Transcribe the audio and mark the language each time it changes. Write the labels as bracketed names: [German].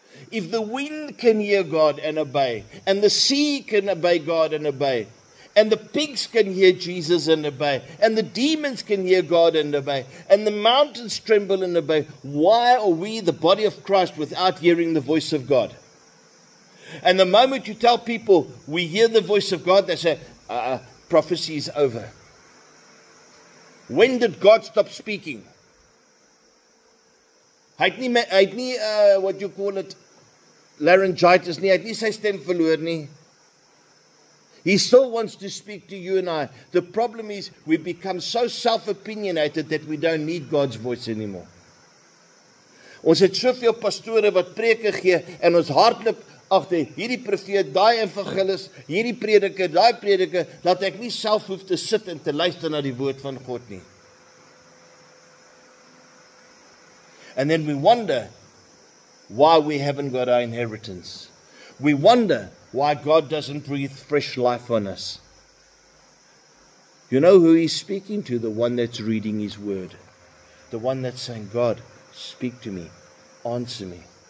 [English] If the wind can hear God and obey, and the sea can obey God and obey, and the pigs can hear Jesus and obey, and the demons can hear God and obey, and the mountains tremble and obey, why are we, the body of Christ, without hearing the voice of God? And the moment you tell people, we hear the voice of God, they say, prophecy is over. When did God stop speaking? [Afrikaans] Hy het nie, [English] what you call it, [Afrikaans] laryngitis nie, hy het nie sy stem verloor nie. [English] He still wants to speak to you and I. The problem is, we become so self-opinionated that we don't need God's voice anymore. [Afrikaans] Ons het soveel pastore wat preke gee, en ons hardloop agter hierdie profeet, daai evangelis, hierdie prediker, daai prediker, dat ek nie self hoef te sit en te luister na die woord van God nie. [English] And then we wonder why we haven't got our inheritance. We wonder why God doesn't breathe fresh life on us. You know who He's speaking to? The one that's reading His word. The one that's saying, God, speak to me, answer me.